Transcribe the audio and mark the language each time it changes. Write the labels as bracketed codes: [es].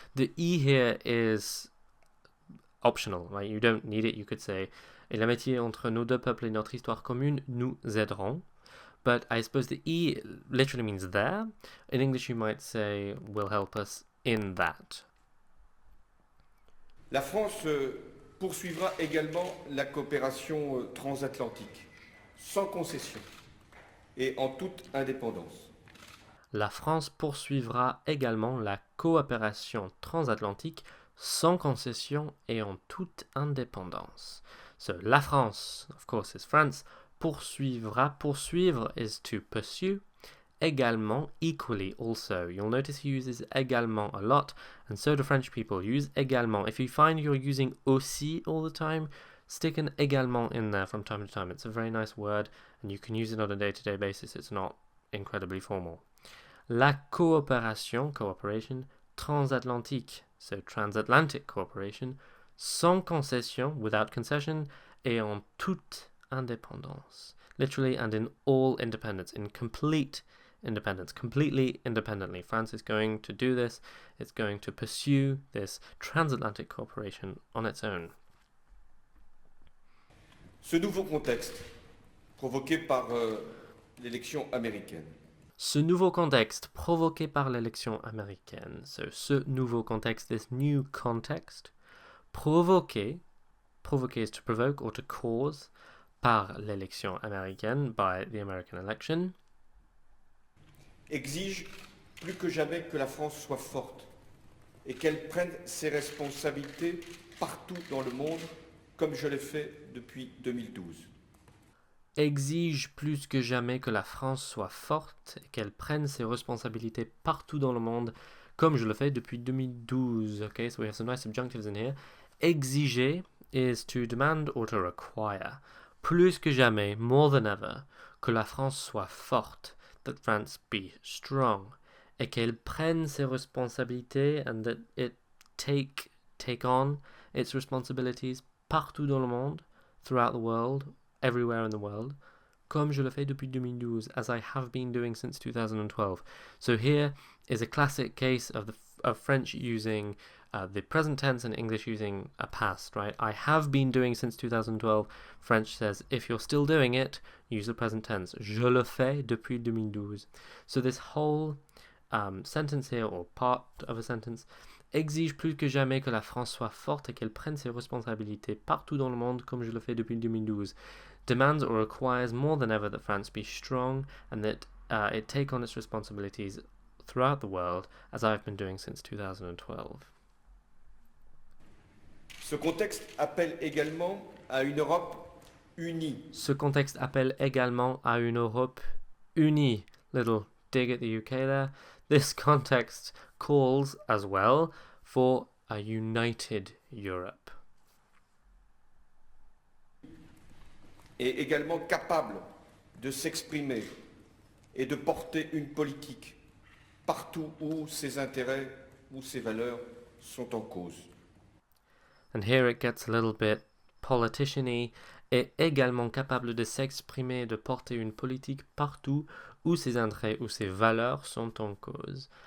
[en] The E here is optional, right? You don't need it. You could say, [fr] et l'amitié entre nos deux peuples et notre histoire commune, nous aiderons. [en] But I suppose the E literally means there. In English, you might say, will help us in that. [fr] La France poursuivra également la coopération transatlantique, sans concession et en toute indépendance. La France poursuivra également la coopération transatlantique sans concession et en toute indépendance. [en] So, la France, of course, is France. Poursuivra, poursuivre is to pursue. Également, equally, also. You'll notice he uses également a lot, and so do French people. Use également. If you find you're using aussi all the time, stick an également in there from time to time. It's a very nice word, and you can use it on a day-to-day basis. It's not incredibly formal. [fr] La coopération, cooperation, transatlantique, [en] so transatlantic cooperation, [fr] sans concession, [en] without concession, [fr] et en toute indépendance. [en] Literally and in all independence, in complete independence, completely independently. France is going to do this. It's going to pursue this transatlantic cooperation on its own. [fr] Ce nouveau contexte, provoqué par l'élection américaine, Ce nouveau contexte provoqué par l'élection américaine. [en] So, [fr] ce nouveau contexte, [en] this new context, provoqué is to provoke or to cause, [fr] par l'élection américaine, [en] by the American election, [fr] exige plus que jamais que la France soit forte et qu'elle prenne ses responsabilités partout dans le monde, comme je l'ai fait depuis 2012. Exige plus que jamais que la France soit forte et qu'elle prenne ses responsabilités partout dans le monde, comme je le fais depuis 2012. [en] Okay, so we have some nice subjunctives in here. Exiger is to demand or to require. [fr] Plus que jamais, [en] more than ever, [fr] que la France soit forte, [en] that France be strong, [fr] et qu'elle prenne ses responsabilités [en] and that it take on its responsibilities [fr] partout dans le monde, [en] throughout the world, everywhere in the world, [fr] comme je le fais depuis 2012, [en] as I have been doing since 2012. So here is a classic case of of French using the present tense and English using a past, right? I have been doing since 2012. French says, if you're still doing it, use the present tense. [fr] Je le fais depuis 2012. [en] So this whole sentence here, or part of a sentence, [fr] exige plus que jamais que la France soit forte et qu'elle prenne ses responsabilités partout dans le monde comme je le fais depuis 2012. [en] Demands or requires more than ever that France be strong and that it take on its responsibilities throughout the world, as I've been doing since 2012. [fr] Ce contexte appelle également à une Europe unie. Ce contexte appelle également à une Europe unie. [en] Little dig at the UK there. This context calls as well for a united Europe. [fr] Et également capable de s'exprimer et de porter une politique partout où ses intérêts ou ses valeurs sont en cause. [en] And here it gets a little bit politician-y, [fr] est également capable de s'exprimer et de porter une politique partout où ses intérêts ou ses valeurs sont en cause.